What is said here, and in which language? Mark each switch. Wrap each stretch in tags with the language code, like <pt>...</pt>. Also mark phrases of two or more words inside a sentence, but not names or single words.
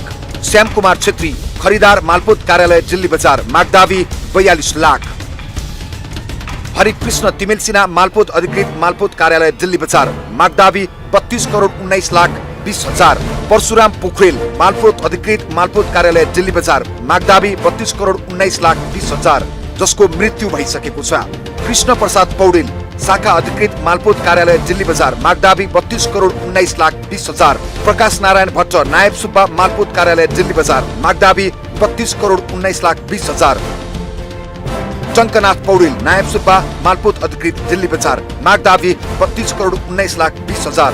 <ne>श्याम कुमार छेत्री खरिदार मालपोत कार्यालय दिल्ली बजार मागदावी 42 लाख। हरिकृष्ण तिमेल सिन्हा मालपोत अधिकृत मालपोत कार्यालय दिल्ली बजार मागदावी 32,19,20,000। परशुराम पोखरेल मालपोत अधिकृत मालपोत कार्यालय दिल्ली बजार मागदावी 32,19,20,000 जसको मृत्यु भइसकेको छ। कृष्ण प्रसाद पौडेल शाखा अधिकृत मालपोत कार्यालय दिल्ली बजार मागदावी 32,19,20,000। प्रकाश नारायण भट्ट नायब सुब्बा मालपोत कार्यालय दिल्ली बजार मागदावी 32,19,20,000। टंकनाथ पौडेल नायब सुब्बा मालपोत अधिकृत दिल्ली बजार मागदावी 32,19,20,000।</ne>